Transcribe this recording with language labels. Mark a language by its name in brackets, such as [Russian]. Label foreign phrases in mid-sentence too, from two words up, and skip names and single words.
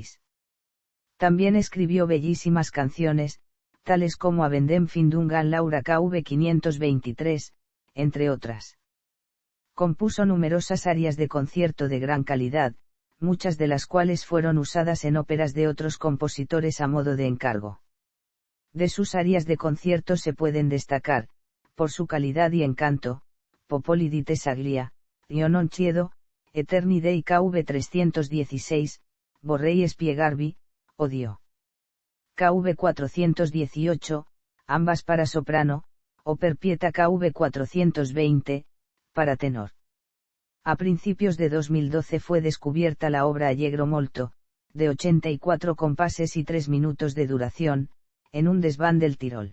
[Spanish] También escribió bellísimas canciones, tales como Avendem Findungan Laura KV 523, entre otras. Compuso numerosas arias de concierto de gran calidad, muchas de las cuales fueron usadas en óperas de otros compositores a modo de encargo. De sus arias de concierto se pueden destacar, por su calidad y encanto, Popoli di Tesaglia, Io non chiedo, Eterni Dei KV 316, Vorrei spiegarvi, Odio. KV 418, ambas para soprano, o Per Pietà KV 420, para tenor. A principios de 2012 fue descubierta la obra Allegro molto, de 84 compases y 3 minutos de duración, en un desván del Tirol.